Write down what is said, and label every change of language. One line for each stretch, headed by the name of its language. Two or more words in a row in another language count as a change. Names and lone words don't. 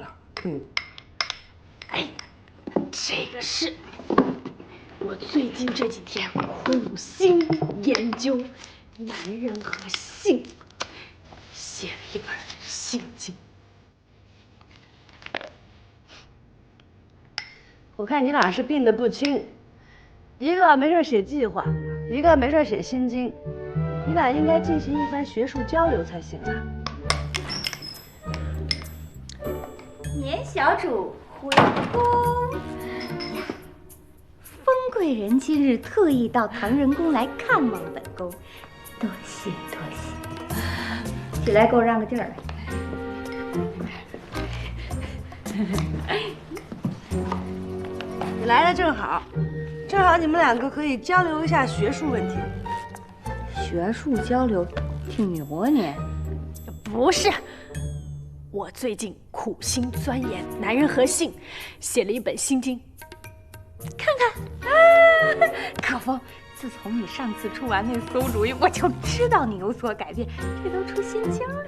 Chinese: 哎，這個是我最近這幾天苦心研究男人和性，寫了一本心經。我看你倆是病得不輕，一個沒事寫計劃，一個沒事寫心經，你倆應該進行一番學術交流才行啊。年小主回宮呀，封貴人今日特意到唐人宮來看望本宮，多謝多謝。起來，給我讓個地兒來。你來的正好，你們兩個可以交流一下學術問題。學術交流，挺牛啊你。不是，我最近苦心鑽研男人和性，寫了一本心經。看看啊，可風，自從你上次出完那馊主意，我就知道你有所改變，這都出心經了。